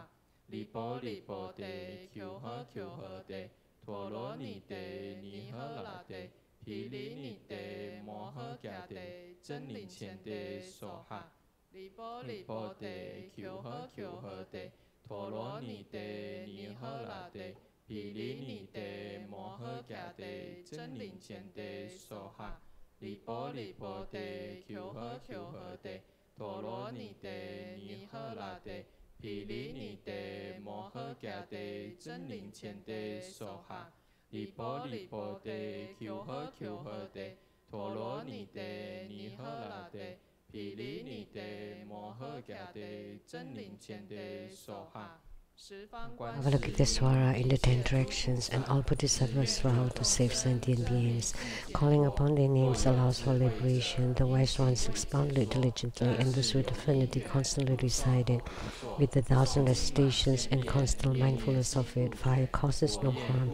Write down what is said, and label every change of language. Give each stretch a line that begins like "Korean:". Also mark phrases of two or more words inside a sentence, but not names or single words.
Chinese: 离婆帝，求诃帝，陀罗尼帝，尼诃啰帝，毗黎你帝，摩诃伽帝，真陵乾帝，娑诃. 离婆帝，求诃帝，陀罗尼帝，尼诃啰帝，毗黎你帝，摩诃伽帝真灵前帝娑哈，利波利波帝求呵求呵帝，陀罗尼帝尼呵那帝，毗梨尼帝摩诃伽帝真灵前帝娑哈，利波利波帝求呵求呵帝，陀罗尼帝尼呵那帝，毗梨尼帝摩诃伽帝真灵前帝娑哈。
English: Avalokitesvara in the 10 directions, and all bodhisattvas vow to save sentient beings. Calling upon their names allows for liberation. The wise ones expound it diligently, and those with affinity constantly recite it. With 1,000 recitations and constant mindfulness of it, fire causes no harm.